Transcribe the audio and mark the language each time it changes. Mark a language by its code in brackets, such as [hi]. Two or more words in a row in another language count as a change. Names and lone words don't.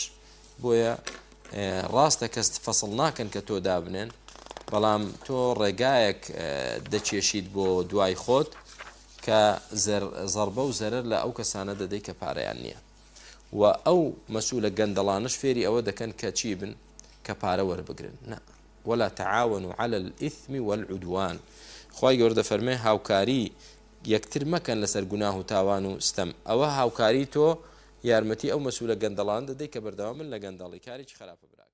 [ckb] بۆیە ڕاستە کەس فەسڵ ناکەن کە تۆ دابنێن، بەڵام تۆ ڕێگایەک دەچێشیت بۆ دوای خۆت کە زەربە و زەرەر لە ئەو کەسانە دەدەی کە پارەیان نییە. و ئەو مەسئولە گەندەڵانش فێری ئەوە دەکەن کە چی بن؟ کە پارە وەربگرن. [ar] ولا تعاونوا على الإثم والعدوان. [ckb] خوای گەورە دەفەرمێ هاوکاری یەکتر مەکەن لەسەر گوناه و تاوان و ستەم. ئەوە هاوکاری تۆ یارمەتی ئەو مەسئولە گەندەڵان دەدەی کە بەردەوام من لە گەندەڵی کارێکی خراپە.